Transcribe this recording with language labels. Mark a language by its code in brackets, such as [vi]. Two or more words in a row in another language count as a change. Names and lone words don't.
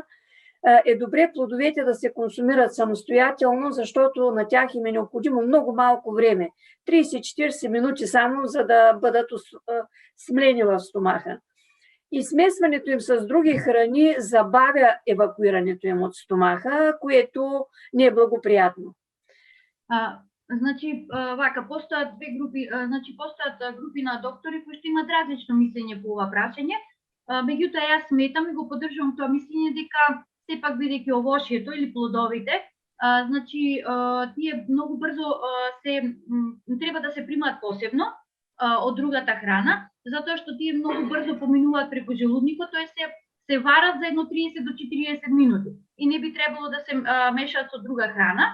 [bg] Е добре плодовете да се консумират самостоятелно, защото на тях им е необходимо много малко време. 30-40 минути само, за да бъдат смлени в стомаха. И смесването им с други храни забавя евакуирането им от стомаха, което не е благоприятно. [mk] Значи, вака, постојат две групи, постојат групи на доктори кои што имат различно мислење по ова прашање. Меѓутоа, јас сметам и го поддржувам тоа мислење дека сепак бидејќи овошјето или плодовите, значи, тие многу брзо треба да се примаат посебно од другата храна, затоа што тие многу брзо поминуваат преку желудникот, тоест се варат за едно 30 до 40 минути и не би требало да се мешаат со друга храна.